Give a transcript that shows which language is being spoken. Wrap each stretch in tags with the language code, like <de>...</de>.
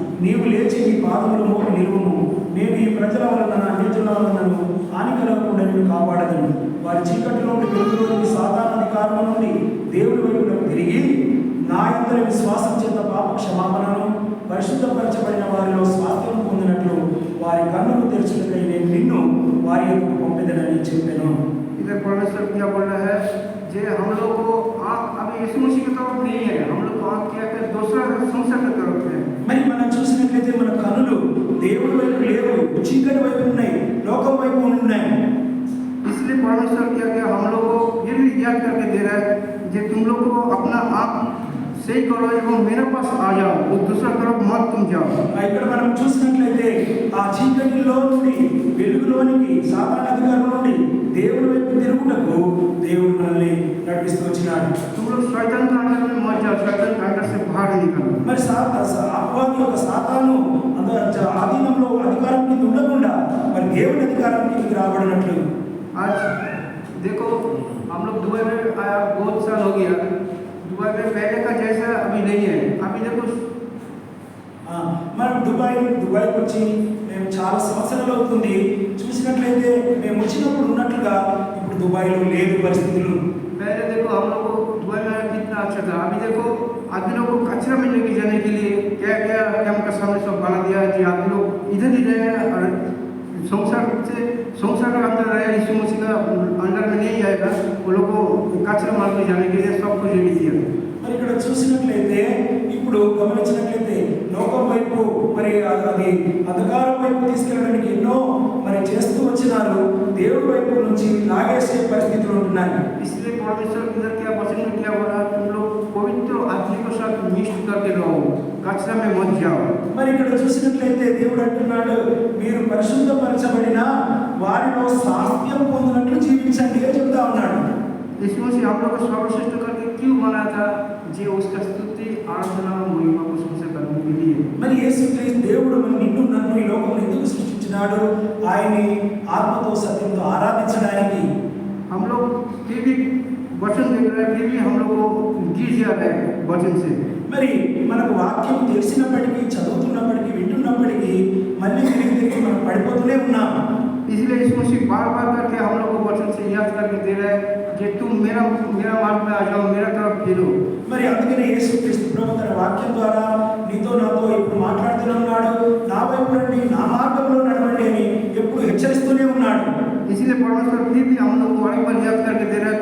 <te>నీవు లేచి నీ పాదములు మోపి నిలువుము. నేను ఈ ప్రజల వలన అన్యజనుల వలనను హాని కలగకుండా నిన్ను కాపాడదను. వారి చీకటిలో నుండి వెలుగులోని సాధారణ అధికారం నుండి దేవుడి వైపునకు తిరిగి నా యందు విశ్వాసం చేత పాప క్షమాపణను పరిశుద్ధపరచబడిన వారిలో స్వాస్థ్యం పొందినట్లు వారి కన్నులు తెరచుటకై నేను నిన్ను వారి యొక్క పంపెదనని చెప్పాను.</te> <hi>इधर परमेश्वर क्या बोल रहा है, जे हम लोग को अभी यीशु मसीह की तरफ नहीं है, हम लोग को क्या है दूसरा संसार की तरफ है।</hi> <te>మరి మనం చూసినట్లయితే మన కన్నులు దేవుడి వైపు లేవు, చీకటి వైపు ఉన్నాయి, లోకం వైపు ఉన్నాయి.</te> <hi>इसलिए परमेश्वर क्या हम लोग को फिर भी याद करके दे रहा है, जे तुम लोग को अपना आप सही करो एवं मेरे पास आ जाओ, वो दूसरा तरफ मत तुम जाओ।</hi> <te>ఇక్కడ మనం చూసినట్లయితే ఆ చీకటిలో నుండి వెలుగులోనికి సాతాను అధికారం నుండి దేవుని వైపు తిరుగుటకు దేవుడు మనల్ని నడిపిస్తూ వచ్చినాడు.</te> <hi>तुम लोग शैतान के अंडर में मत जाओ, शैतान के अंडर से बाहर निकलो।</hi> <te>మరి అపవాది యొక్క సాతాను ఆధీనంలో అధికారం కింద ఉండకుండా మరి దేవుని అధికారం కిందకి రాబడినట్లు</te> <hi>आज देखो हम लोग दुबई में आया, बहुत साल हो गया। दुबई में पहले का जैसा अभी नहीं है। अभी देखो</hi> <te>మనం దుబాయ్కి వచ్చి మేము చాలా సంవత్సరాలు అవుతుంది. చూసినట్లయితే మేము వచ్చినప్పుడు ఉన్నట్లుగా ఇప్పుడు దుబాయ్లో లేదు పరిస్థితులు.</te> <hi>पहले देखो हम लोग को दुबई में कितना अच्छा था। अभी देखो आदमी लोग को कचरा में लेके जाने के लिए क्या क्या कैंप का सामने सब बना दिया है कि आदमी लोग इधर ही रहे और संसार के अंदर रहे, यीशु मसीह का अंदर में नहीं आएगा। वो लोग को कचरा मारने जाने के लिए सब कुछ रेडी किया।</hi> <te>మరి ఇక్కడ చూసినట్లయితే ఇప్పుడు గమనించినట్లయితే లోకం వైపు మరి అది అధికారం వైపు తీసుకెళ్ళడానికి ఎన్నో మరి చేస్తూ వచ్చినారు. దేవుడి వైపు నుంచి లాగేసే పరిస్థితులు ఉంటున్నాయి.</te> <hi>इसलिए परमेश्वर इधर क्या वचन में क्या बोला, तुम लोग पवित्र आदमी के साथ मिक्स करके रहो, कचरा में मत जाओ।</hi> <te>మరి ఇక్కడ చూసినట్లయితే దేవుడు అంటున్నాడు, మీరు పరిశుద్ధపరచబడిన వారిలో స్వాస్థ్యం పొందినట్లు జీవించండి అని చెప్తా ఉన్నాడు.</te> <hi>यीशु मसीह हम लोग को सर्वश्रेष्ठ करके क्यों बनाया था? जी उसका स्तुति आराधना महिमा को सबसे करने के लिए।</hi> <te>మరి యేసుక్రీస్తు దేవుడు నిన్ను నన్ను ఈ లోకంలో ఎందుకు సృష్టించినాడు? ఆయన్ని ఆత్మతో సత్యంతో ఆరాధించడానికి.</te> <hi>हम लोग फिर भी वचन देख रहे हैं, फिर भी हम लोग को गिर जा रहे हैं वचन से।</hi> <te>మరి మనకు వాక్యం తెలిసినప్పటికీ చదువుతున్నప్పటికీ వింటున్నప్పటికీ మళ్ళీ తిరిగి మనం పడిపోతూనే ఉన్నాం.</te> <hi>इसलिए यीशु मसीह बार बार करके हम लोग को वचन से याद करके दे रहे हैं कि तुम मेरा मार्ग में आ जाओ, मेरा तरफ फिरो।</hi> <te>మరి అందుకనే యేసుక్రీస్తు ప్రభు తన వాక్యం ద్వారా నీతో నాతో ఇప్పుడు మాట్లాడుతూనే ఉన్నాడు. నా వైపు రండి, నా మార్గంలో నడవండి అని ఎప్పుడు హెచ్చరిస్తూనే ఉన్నాడు.</te> <hi>इसलिए परमेश्वर फिर भी हम लोग को अनेक बार याद करके दे रहा है।</hi>